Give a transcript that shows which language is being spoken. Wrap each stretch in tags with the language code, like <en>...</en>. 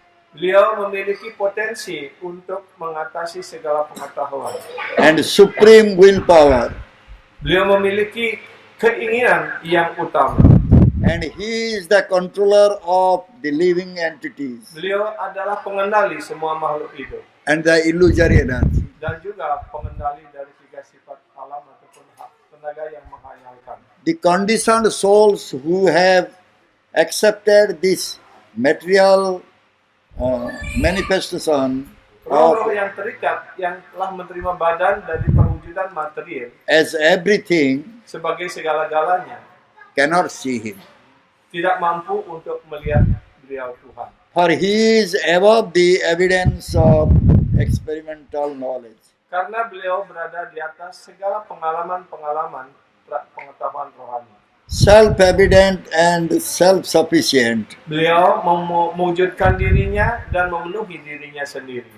<id>Beliau memiliki potensi untuk mengatasi segala pengetahuan.</id> <en>And supreme willpower.</en> <id>Beliau memiliki keinginan yang utama.</id> <en>And he is the controller of the living entities</en> <id>Beliau adalah pengendali semua makhluk hidup</id> <en>and the illusory energy.</en> <id>dan juga pengendali dari tiga sifat alam ataupun tenaga yang menghayalkan.</id> <en>The conditioned souls who have accepted this material manifestation</en> <id>Roh-roh</id> <en>of</en> <id>yang terikat, yang telah menerima badan dari perwujudan material</id> <en>as everything</en> <id>sebagai segala-galanya,</id> <en>cannot see him.</en> <id>tidak mampu untuk melihat beliau Tuhan.</id> <en>For he is above the evidence of experimental knowledge.</en> <id>Karena beliau berada di atas segala pengalaman-pengalaman pengetahuan rohani.</id> <en>Self-evident and self-sufficient.</en> <id>Beliau mewujudkan dirinya dan memenuhi dirinya sendiri.</id>